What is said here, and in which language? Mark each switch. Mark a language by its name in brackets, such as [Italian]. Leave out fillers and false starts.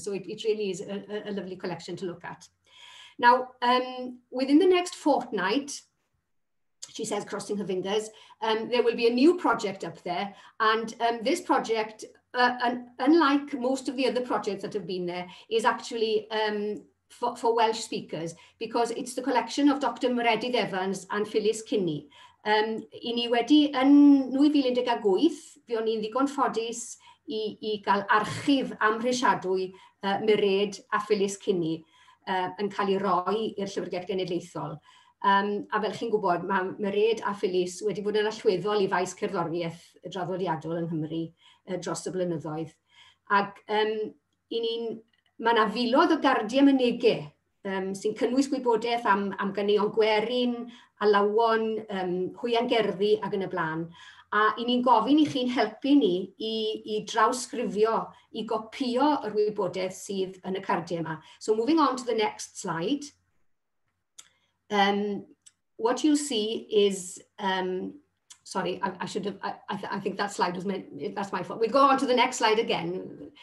[English] So it really is a lovely collection to look at. Now, within the next fortnight, she says, crossing her fingers, there will be a new project up there. And this project, unlike most of the other projects that have been there, is actually for Welsh speakers, because it's the collection of Dr. Ngheredigion Evans and Phyllis Kinney. [Welsh] I ni wedi, yn 2018, fi o'n i'n ddigon ffodus i gael archif amhrisiadwy Maired a Phyllis Kinney yn cael ei roi i'r Llyfrgell Genedlaethol. A fel chi'n gwybod, mae Maired a Phyllis wedi bod yn allweddol i faes cerddoriaeth draddodiadol yng Nghymru dros y blynyddoedd. Ac mae yna filoedd o gardiau mynegau sy'n cynnwys gwybodaeth am ganeuon gwerin, alawon, hwyan gerddi ac yn y blaen. A i ni'n gofyn i chi'n helpu ni i drawsgrifio, i gopio yr wybodaeth sydd yn y cardiau yma. [English] So moving on to the next slide, what you'll see is, sorry, I think that slide was meant, that's my fault. We'll go on to the next slide again.